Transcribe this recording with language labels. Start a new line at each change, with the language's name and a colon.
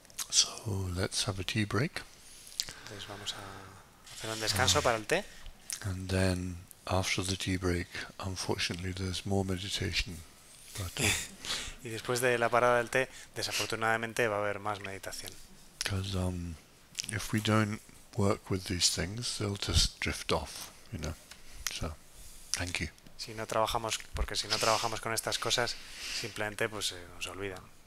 English: So let's have a tea break.
Spanish: Entonces vamos a hacer un descanso para el té.
English: And then after the tea break, unfortunately, there's more meditation. But
Spanish: Y después de la parada del té, desafortunadamente va a haber más meditación.
English: because if we don't work with these things, they'll just drift off, you know. So, thank you.
Spanish: Porque si no trabajamos con estas cosas, simplemente pues nos olvidan.